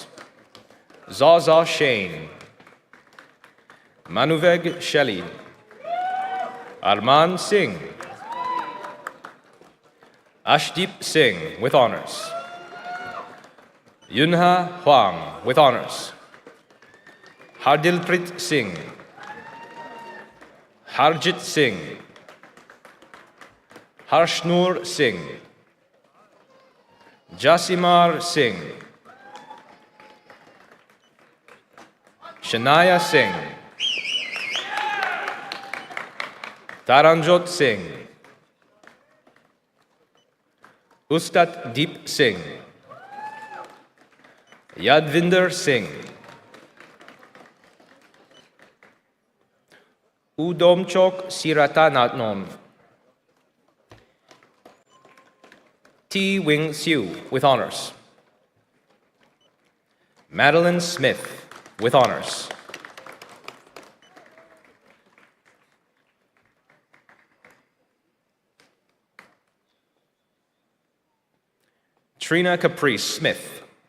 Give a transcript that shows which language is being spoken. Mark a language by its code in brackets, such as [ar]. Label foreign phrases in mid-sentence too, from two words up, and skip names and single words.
[en] Zaza Shane. Manuveg Shelley. Arman Singh. Ashdeep Singh with honors. Yunha Huang with honors. Hardilprit Singh. Harjit Singh. Harshnur Singh. Jasimar Singh. Shania Singh. Taranjot Singh. Ustat Deep Singh. Yadvinder Singh, Udomchok Siratanatnom, T. Wing Siu with honors. Madeline Smith with honors. Trina Caprice Smith.